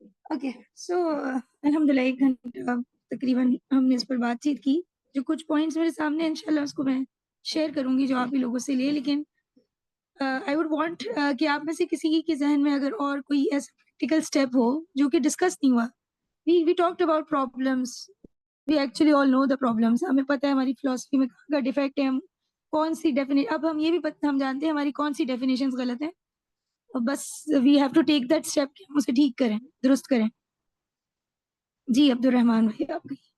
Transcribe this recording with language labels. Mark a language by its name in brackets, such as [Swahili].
[English] okay so [Urdu] الحمد للہ 1 گھنٹہ تقریباً ہم نے اس پر بات چیت کی. جو کچھ پوائنٹس میرے سامنے انشاءاللہ اس کو میں شیئر کروں گی جو آپ ہی لوگوں سے لیے. لیکن [English] I would want [Urdu] کہ آپ میں سے کسی کے ذہن میں اگر اور کوئی ایسا پریکٹیکل اسٹیپ ہو جو کہ ڈسکس نہیں ہوا. [English] We talked about problems, we actually all know the problems. [Urdu] ہمیں پتہ ہے ہماری فلاسفی میں کہاں کا ڈیفیکٹ ہے، ہم کون سی اب ہم یہ بھی ہم جانتے ہیں ہماری کون سی ڈیفینیشنز غلط ہیں. بس [English] we have to take that step [Urdu] کہ ہم اسے ٹھیک کریں، درست کریں. جی عبدالرحمان بھائی آپ کی.